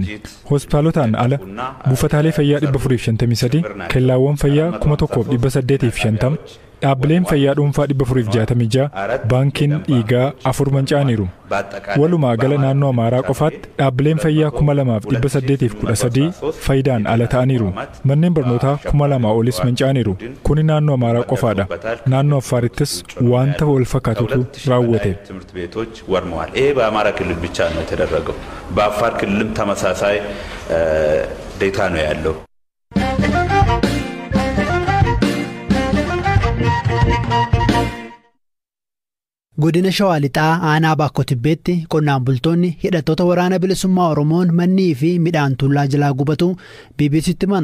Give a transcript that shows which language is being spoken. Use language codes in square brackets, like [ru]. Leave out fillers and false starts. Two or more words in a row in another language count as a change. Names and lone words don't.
[om] Hospitaalotaan ala buufataalee fayyaa 453, kellaawwan fayyaa 1850, dhaabbileen fayyaa dhuunfaa 466, baankiin dhiigaa 4 manca'aniiru. Walumaa gala naannoo Amaaraa qofaatti dhaabbileen fayyaa 2813 faayidaan ala ta'aniiru. Manneen barnootaa 2000 olis manca'aniiru. Kuni naannoo Amaaraa qofaadha. Naannoo Affaarittis wanta wal fakkaatutu raawwate. [am] ይሄ በአማራ ክልል ብቻ ነው የተደረገው። በአፋር ክልልም ተመሳሳይ ዴታ ነው ያለው። [om] Godina Shawaa Lixaa aanaa Baakkoo Tibbeetti qonnaan bultoonni hidhattoota waraana bilisummaa Oromoon mannii fi midhaan tuullaa jalaa gubatu BBC'tti himan.